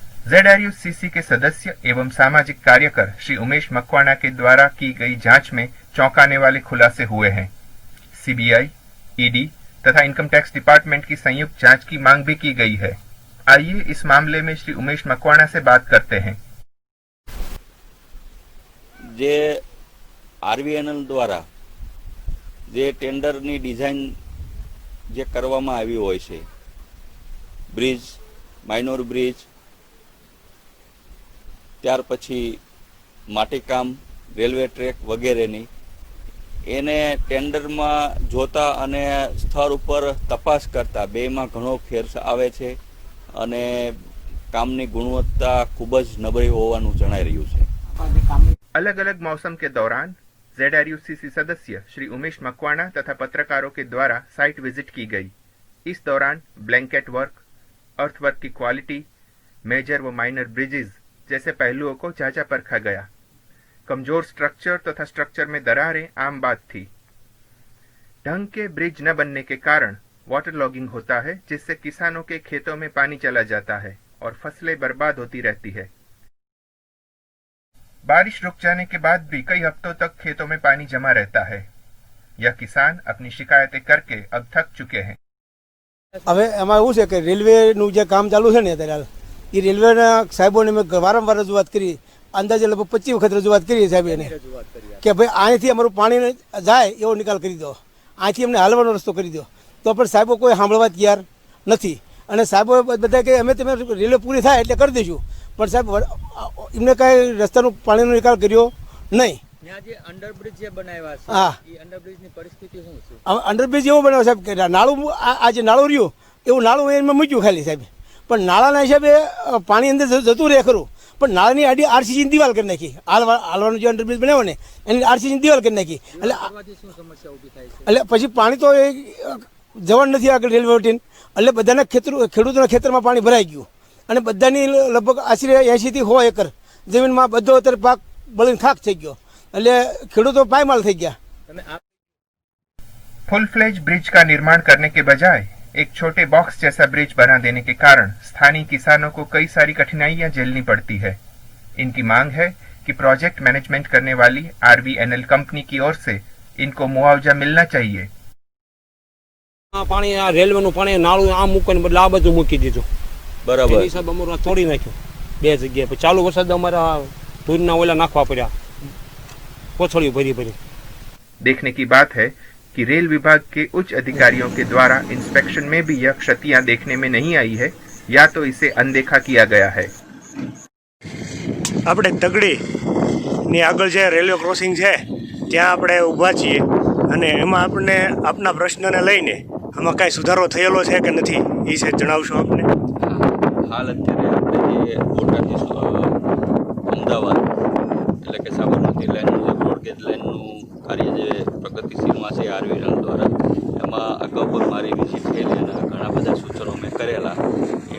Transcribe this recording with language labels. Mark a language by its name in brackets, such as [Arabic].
[Hindi] ZRUCC के सदस्य एवं सामाजिक कार्यकर श्री उमेश मकवाना के द्वारा की गई जांच में चौंकाने वाले खुलासे हुए हैं। CBI, ED तथा इनकम टैक्स डिपार्टमेंट की संयुक्त जांच की मांग भी की गई है। आइए इस मामले में श्री उमेश मकवाना से बात करते हैं। [Gujarati] જે RVNL દ્વારા જે ટેન્ડરની ડિઝાઇન જે કરવામાં આવી હોય છે, બ્રિજ, માઇનોર બ્રિજ, ત્યાર પછી માટીકામ, રેલવે ટ્રેક વગેરેની એને ટેન્ડરમાં જોતા અને સ્થળ ઉપર તપાસ કરતા બેમાં ઘણો ફેર આવે છે અને કામની ગુણવત્તા ખૂબ જ નબળી હોવાનું જણાઈ રહ્યું છે। [Hindi] अलग अलग मौसम के दौरान ZRUCC सदस्य श्री उमेश मकवाना तथा पत्रकारों के द्वारा साइट विजिट की गई। इस दौरान ब्लैंकेट वर्क, अर्थवर्क की क्वालिटी, मेजर व माइनर ब्रिजेस जैसे पहलुओं को जांचा परखा गया। कमजोर स्ट्रक्चर तथा स्ट्रक्चर में दरारें आम बात थी। ढंग के ब्रिज न बनने के कारण वाटर लॉगिंग होता है, जिससे किसानों के खेतों में पानी चला जाता है और फसलें बर्बाद होती रहती है। बारिश रुक जाने के बाद भी कई हफ्तों तक खेतों में पानी जमा रहता है। यह किसान अपनी शिकायतें करके अब थक चुके हैं। [Gujarati] હવે એમાં એવું છે કે રેલવેનું જે કામ ચાલુ છે ને અત્યારે એ રેલવેના સાહેબોને મેં વારંવાર રજૂઆત કરી, અંદાજે લગભગ 25 વખત રજૂઆત કરી સાહેબને કે ભાઈ અહીંથી અમારું પાણી જાય એવો નિકાલ કરી દો, અહીંથી અમને હાલવાનો રસ્તો કરી દો, તો પણ સાહેબો કોઈ સાંભળવા તૈયાર નથી। અને સાહેબો બધા કે અમે તમે રેલવે પૂરી થાય એટલે કરી દઈશું, પણ સાહેબ એમને કાંઈ રસ્તાનો પાણીનો નિકાલ કર્યો નહીં। અંડરબ્રિજ જે બનાવ્યા છે, હા, એ અંડરબ્રિજની પરિસ્થિતિ શું છે? અંડરબ્રિજ એવો બનાવ્યો સાહેબ કે નાળું આ જે નાળું રહ્યું એવું નાળું એમાં મૂક્યું ખાલી સાહેબ, પણ નાળાના હિસાબે પાણી અંદર જતું રહે ખરું, પણ નાળાની આડી RCCની દિવાલ કરી નાખી। હાલવાનું જે અંડરબ્રિજ બનાવ્યો ને એની RCCની દિવાલ કરી નાખી, શું સમસ્યા ઊભી થાય છે? એટલે પછી પાણી તો જવાનું નથી આગળ રેલવે વટીને, એટલે બધાના ખેડૂતોના ખેતરમાં પાણી ભરાઈ ગયું અને બધાની લગભગ આશરે 80 થી 100 એકર જમીનમાં બધો અત્યારે પાક બળીને ખાક થઈ ગયો, એટલે ખેડૂતો પાયમાલ થઈ ગયા। [Hindi] फुल फ्लेज ब्रिज का निर्माण करने के बजाय एक छोटे बॉक्स जैसा ब्रिज बना देने के कारण स्थानीय किसानों को कई सारी कठिनाइयां झेलनी पड़ती है। इनकी मांग है कि प्रोजेक्ट मैनेजमेंट करने वाली RVNL कंपनी की ओर से इनको मुआवजा मिलना चाहिए। [Gujarati] પાણી આ રેલવેનું પાણી નાળું આમ મૂકવાને બદલે આ બધું મૂકી દીધું, બરાબર। એની હિસાબે અમારું તોડી નાખ્યું બે જગ્યાએ। પછી ચાલુ વરસાદ અમારા ધૂળના ઓલા નાખવા પડ્યા, કોથળીઓ ભરી ભરી। [Hindi] देखने की बात है कि रेल विभाग के उच्च अधिकारियों के द्वारा इंस्पेक्शन में भी यह क्षतियां देखने में नहीं आई है, या तो इसे अनदेखा किया गया है। [Gujarati] આપણે તગડીની આગળ જે રેલવે ક્રોસિંગ છે ત્યાં આપણે ઊભા છીએ અને એમાં આપણને આપના પ્રશ્નને લઈને આમાં કાંઈ સુધારો થયેલો છે કે નથી એ છે જણાવશો આપને? હાલ અત્યારે આપણે જે બોટાદથી અમદાવાદ એટલે કે સાબરમતી લાઇનનું જે બ્રોડગેજ લાઇનનું કાર્ય જે પ્રગતિશીલમાં છે RVNL દ્વારા, એમાં અગાઉ પણ મારી વિઝિટ થયેલી અને ઘણા બધા સૂચનો મેં કરેલા।